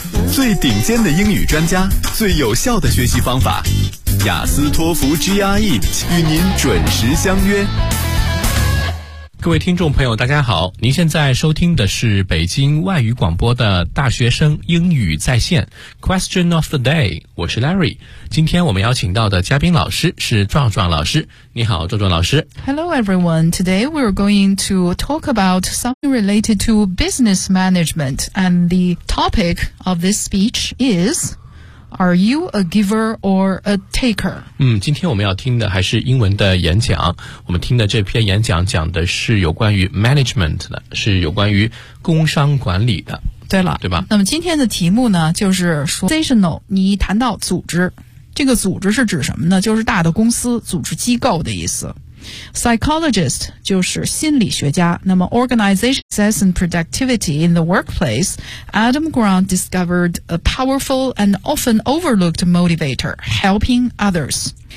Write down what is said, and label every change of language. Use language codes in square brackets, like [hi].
[zh] 最顶尖的英语专家，最有效的学习方法，雅思托福 GRE 与您准时相约。各位听众朋友大家好，您现在收听的是北京外语广播的大学生英语在线 Question of the Day， 我是 Larry。今天我们邀请到的嘉宾老师是壮壮老师，你好壮壮老师。 [en] Hello everyone, today we're going to talk about something related to business management and the topic of this speech isAre you a giver or a taker? [zh] 今天我们要听的还是英文的演讲。我们听的这篇演讲讲的是有关于 management 的，是有关于工商管理的。对了，对吧？那么今天的题目呢，就是说 organizational， 你谈到组织，这个组织是指什么呢？就是大的公司、组织机构的意思。 Psychologist 就是心理学家。那么 [en] organization success and productivity in the workplace, Adam Grant discovered a powerful and often overlooked motivator, helping others.